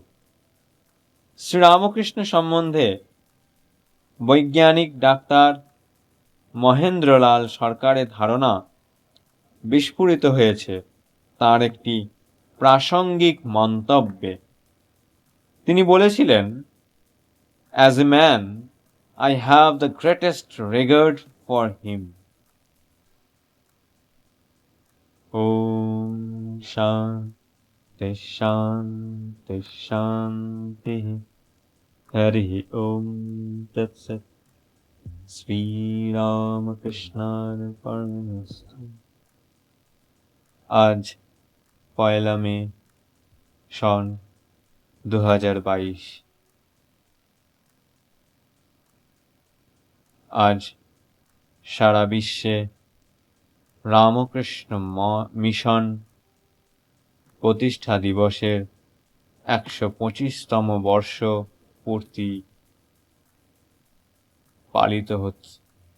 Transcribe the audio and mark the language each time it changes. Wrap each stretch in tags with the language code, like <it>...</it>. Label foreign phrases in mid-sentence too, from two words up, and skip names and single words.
<bn>শ্রীরামকৃষ্ণ সম্বন্ধে বৈজ্ঞানিক ডাক্তার মহেন্দ্রলাল সরকারের ধারণা বিস্ফোরিত হয়েছে তার একটি প্রাসঙ্গিক মন্তব্যে। তিনি বলেছিলেন,</bn> <en>As a man I have the greatest regard for him.</en> <sa>ॐ शान्ति शान्ति शान्ति हरि ॐ तत् सत् श्री रामकृष्णार्पणमस्तु।</sa> <bn>আজ 1 মে সন 2022। আজ সারা বিশ্বে রামকৃষ্ণ মিশন প্রতিষ্ঠা দিবসের 125তম বর্ষ পূর্তি পালিত হচ্ছে।</bn>